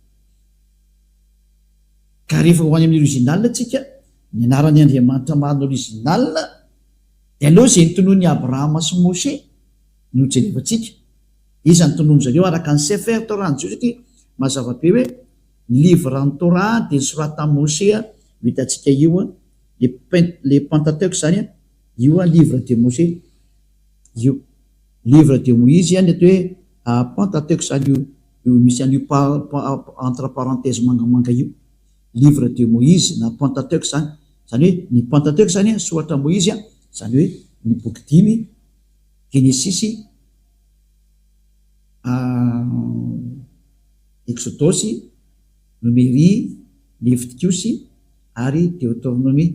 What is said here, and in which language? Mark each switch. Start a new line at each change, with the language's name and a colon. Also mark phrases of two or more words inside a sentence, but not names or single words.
Malagasy: Ka rehefa ho any amin'ny original tsika ny anaran'ny Andriamanitra marina original de aloha zay notonon'ny Abrahama sy Moshe no jerevantsika. Iza ny tonono zareo araka ny Sefer Torah ny Jiosy satria mazava be hoe
French: livre en Torah
Malagasy: de sorata Moshe vitantsika io le Pentateuch zany io
French: livre de Moshe
Malagasy: io
French: livre de Moïse
Malagasy: ny atao hoe Pentateuch zany io misy an'io
French: entre parenthèse
Malagasy: mangamanga io
French: livre de Moïse
Malagasy: na Pentateuch zany. Zany hoe ny Pentateuch zany soratra Moïse zany hoe ny boky 5 Genesis, Exodus, Numérie, Leviticus ary Deutéronomie.